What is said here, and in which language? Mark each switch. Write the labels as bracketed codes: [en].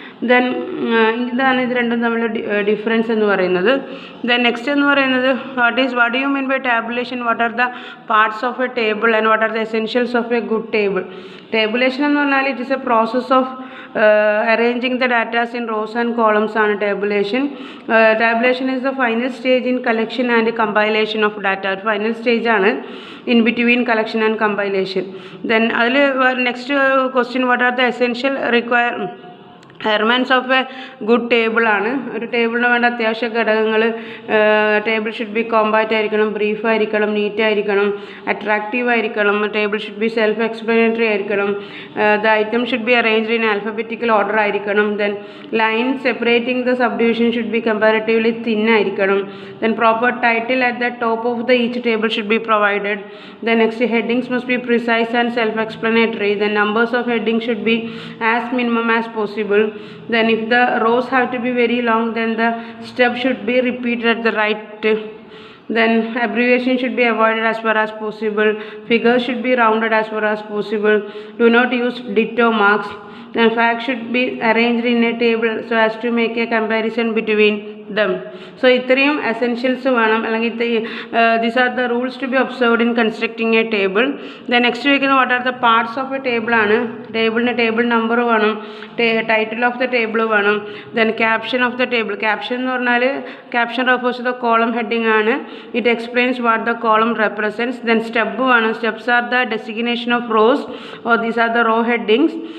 [ml] Then ഇതാണ് ഇത് രണ്ടും തമ്മിലുള്ള ഡിഫറൻസ് എന്ന് പറയുന്നത്. [en] then next [ml] എന്ന് പറയുന്നത് [en] What you mean by tabulation, what are the parts of a table and what are the essentials of a good table. Tabulation [ml] എന്ന് പറഞ്ഞാൽ [en] It is a process of arranging the data in rows and columns ആണ് tabulation. Tabulation is the final stage in collection and compilation of data. Final stage ആണ് in between collection and compilation. Then അതിൽ next question, what are the essential requirements of a good table ആണ്. [ml] ഒരു ടേബിളിന് വേണ്ട അത്യാവശ്യ ഘടകങ്ങൾ, [en] Table should be compact ആയിരിക്കണം, brief ആയിരിക്കണം, neat ആയിരിക്കണം, അട്രാക്റ്റീവ് ആയിരിക്കണം, table should be self explanatory ആയിരിക്കണം, the item should be arranged in alphabetical order ആയിരിക്കണം, then line separating the subdivision should be comparatively thin ആയിരിക്കണം, then proper title at the top of the each table should be provided, then next headings must be precise and self explanatory, then numbers of heading should be as minimum as possible. Then if the rows have to be very long, then the step should be repeated at the right. Then abbreviation should be avoided as far as possible. Figures should be rounded as far as possible. Do not use ditto marks. Then facts should be arranged in a table so as to make a comparison between them. So [ml] ഇത്രയും essentials വേണം, അല്ലെങ്കിൽ [en] these are the rules to be observed in constructing a table. Then next [ml] ചോദിക്കുന്നത് [en] what are the parts of a table ആണ്. ടേബിളിന് table number വേണം, ടൈറ്റിൽ ഓഫ് ദ ടേബിൾ വേണം, then caption of the table. Caption എന്ന് പറഞ്ഞാൽ caption refers to the column heading ആണ്. It explains what the column represents. Then step വേണം. Steps are the designation of rows or these are the row headings.